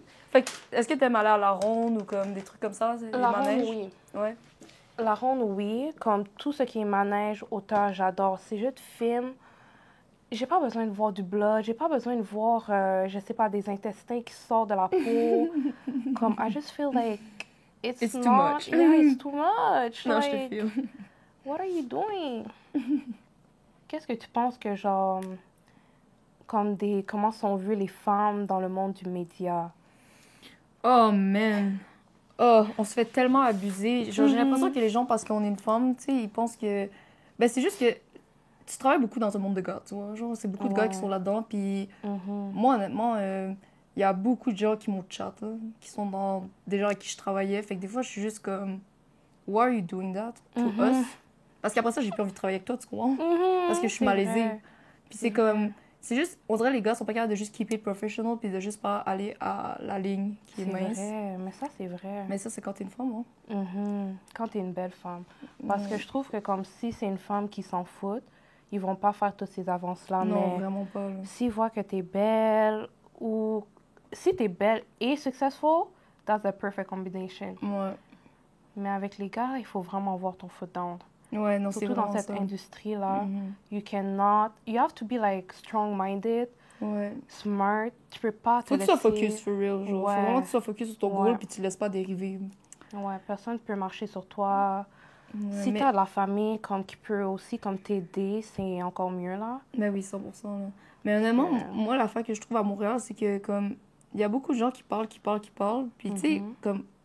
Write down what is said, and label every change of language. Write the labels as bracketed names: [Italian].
[French] Fait que, est-ce que t'aimes aller à la ronde ou comme des trucs comme ça? La ronde, oui. Ouais. La ronde, oui. Comme tout ce qui est manège, hauteur, j'adore. C'est juste film. J'ai pas besoin de voir du blood. J'ai pas besoin de voir, je sais pas, des intestins qui sortent de la peau. [English] Comme, I just feel like it's too much. Yeah, it's too much. [French] Non, [English] like, [French] je te file. [English] What are you doing? [French] Qu'est-ce que tu penses que, genre, comment sont vues les femmes dans le monde du média? [English] Oh, man! [French] Oh, on se fait tellement abuser. Genre, j'ai l'impression que les gens, parce qu'on est une femme, tu sais, ils pensent que... Ben, c'est juste que tu travailles beaucoup dans un monde de gars, tu vois. Genre, c'est beaucoup de gars qui sont là-dedans. Puis moi, honnêtement, il y a beaucoup de gens qui m'ont chat, là, qui sont dans des gens avec qui je travaillais. Fait que des fois, je suis juste comme... [English] Why are you doing that to us? [French] Parce qu'après ça, j'ai plus envie de travailler avec toi, tu comprends? Parce que je suis malaisée. Puis c'est comme... C'est juste... On dirait que les gars sont pas capables de juste [English] keep it professional [French] puis de juste pas aller à la ligne qui est mince. C'est vrai, mais ça, c'est vrai. Mais ça, c'est quand t'es une femme, hein? Quand t'es une belle femme. Parce que je trouve que comme si c'est une femme qui s'en fout, ils vont pas faire toutes ces avances-là. Non, mais vraiment pas. S'ils voient que t'es belle ou... Si t'es belle et successful, [English] that's the perfect combination. [French] Ouais. Mais avec les gars, il faut vraiment voir ton [English] foot down. [French] Ouais, non, c'est surtout dans cette industrie-là. [English] You cannot... You have to be, like, strong-minded, smart. [French] Tu peux pas te laisser... Faut que tu sois focus, [English] for real. [French] Genre. Faut vraiment que tu sois focus sur ton goal puis tu ne laisses pas dériver. Ouais, personne ne peut marcher sur toi. Si t'as de la famille comme, qui peut aussi comme t'aider, c'est encore mieux, là. Mais oui, 100%. Là. Mais honnêtement, moi, l'affaire que je trouve à Montréal, c'est que, comme, il y a beaucoup de gens qui parlent. Puis, tu sais, comme...